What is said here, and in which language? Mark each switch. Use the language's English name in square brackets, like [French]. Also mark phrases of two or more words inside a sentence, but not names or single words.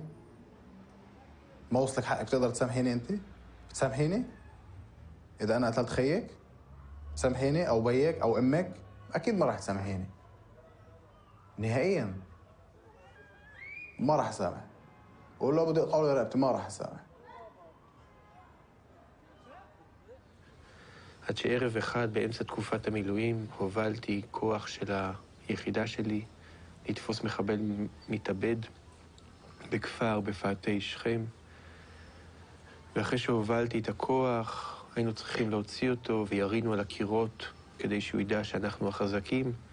[Arabic] ما وصلك حق بتقدر تسامحيني انت؟ بتسامحيني؟ اذا انا قتلت خيك؟ تسامحيني او بيك او امك؟ اكيد ما راح تسامحيني. نهائيا ما راح اسامح. ولو بدي اقطع له رقبتي ما راح اسامح. [Hebrew] עד שערב אחד באמצע תקופת המילואים הובלתי כוח של היחידה שלי לתפוס מחבל מתאבד בכפר בפאתי שכם. ואחרי שהובלתי את הכוח היינו צריכים להוציא אותו וירינו על הקירות כדי שהוא ידע שאנחנו החזקים.